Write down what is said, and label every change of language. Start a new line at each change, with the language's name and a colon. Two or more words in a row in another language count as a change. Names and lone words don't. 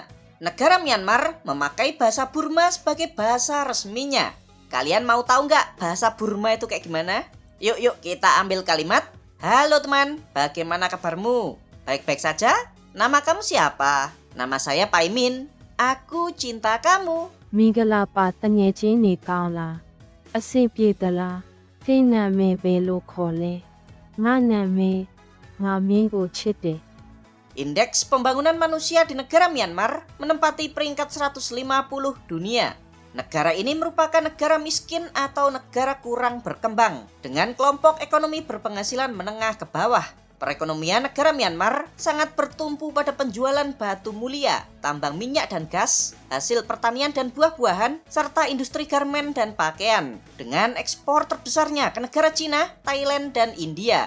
Indonesian: Negara Myanmar memakai bahasa Burma sebagai bahasa resminya. Kalian mau tahu nggak bahasa Burma itu kayak gimana? Yuk kita ambil kalimat. Halo teman, bagaimana kabarmu? Baik-baik saja? Nama kamu siapa? Nama saya Paimin. Aku cinta kamu.
Burmese: မင်္ဂလာပါတငယ်ချင်းနေကောင်းလားအဆင်ပြေသလားသင်နာမည်ပဲလို့ခေါ်လဲငါနာမည်ငါမင်းကိုချစ်တယ်
Indonesian: Indeks pembangunan manusia di negara Myanmar menempati peringkat 150 dunia. Negara ini merupakan negara miskin atau negara kurang berkembang dengan kelompok ekonomi berpenghasilan menengah ke bawah. Perekonomian negara Myanmar sangat bertumpu pada penjualan batu mulia, tambang minyak dan gas, hasil pertanian dan buah-buahan, serta industri garmen dan pakaian, dengan ekspor terbesarnya ke negara Cina, Thailand, dan India.